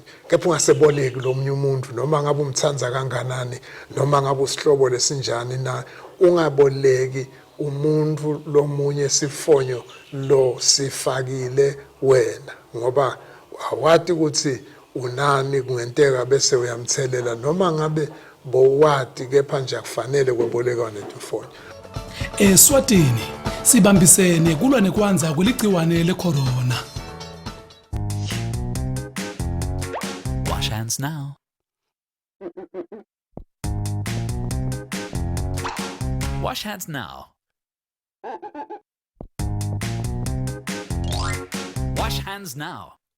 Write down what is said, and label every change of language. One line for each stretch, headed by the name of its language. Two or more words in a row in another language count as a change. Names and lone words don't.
Swati: Kepha ungaseboleki lomunye umuntu noma ngabe umthanza kanganani noma ngabe usihlobo lesinjani na ungaboleki umuntu lomunye sifonyo lo sifakile wena ngoba awati ukuthi unani kungenteka bese uyamthelela noma ngabe bowati kepha nje akufanele kwebolekwa netimfonyo. Eswatini sibambisene kulwa nekwanza kweligciwane lecorona.
English: Wash hands now. Wash hands now. Wash hands now.